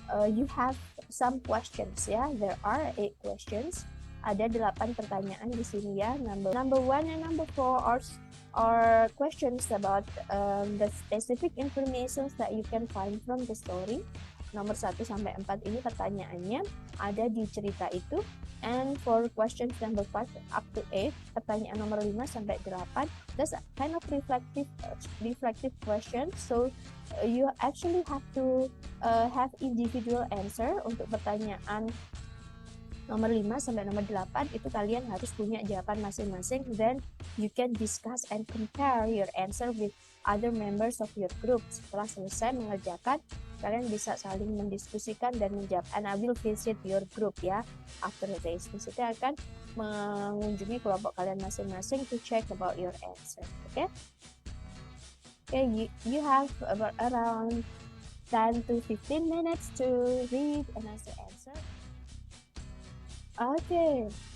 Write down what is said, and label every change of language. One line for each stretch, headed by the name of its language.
English: You have some questions ya. There are 8 questions.
Indonesian: Ada 8 pertanyaan di sini ya.
English: Number 1 and number 4 are questions about the specific information that you can find from the story.
Indonesian: Nomor 1 sampai 4 ini pertanyaannya ada di cerita itu.
English: And for questions number 5 up to 8, pertanyaan nomor 5 sampai 8, that's a kind of reflective questions. So you actually have to have individual answer
Indonesian: untuk pertanyaan nomor 5 sampai nomor 8. Itu kalian harus punya jawaban masing-masing.
English: Then you can discuss and compare your answer with other members of your group.
Indonesian: Setelah selesai mengerjakan, kalian bisa saling mendiskusikan dan menjawab.
English: And I will visit your group ya after this.
Indonesian: Maksudnya akan mengunjungi kelompok kalian masing-masing
English: to check about your answer. Okay? Okay, you have about around 10 to 15 minutes to read and answer. Okay.